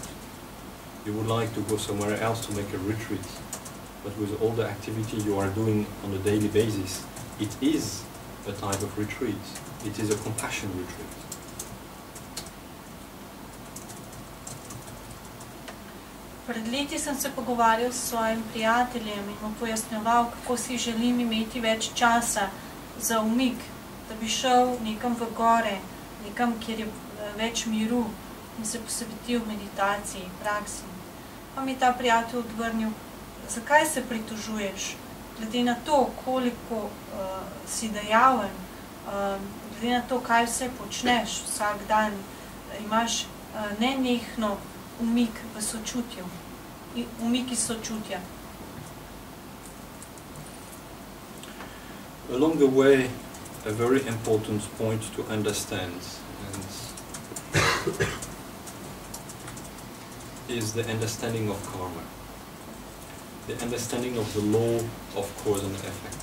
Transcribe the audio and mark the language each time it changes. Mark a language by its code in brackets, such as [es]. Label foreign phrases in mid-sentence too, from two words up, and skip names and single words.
[en] You would like to go somewhere else to make a retreat, but with all the activity you are doing on a daily basis, it is a type of retreat. It is a compassion retreat. [sl] Pred leti sem se pogovarjal s svojim prijateljem in mu pojasnjeval, kako si želim imeti več časa za umik, da bi šel nekam v gore, nekam, kjer je več miru in se posvetil meditaciji, praksi. Pa mi ta prijatelj odvrnil, zakaj se pritožuješ? Glede na to, koliko si dejaven, glede na to, kaj vse počneš vsak dan, imaš nenehno umik v sočutju, umik iz sočutja. [en] Along the way, a very important point to understand is the understanding of karma, the understanding of the law of cause and effect.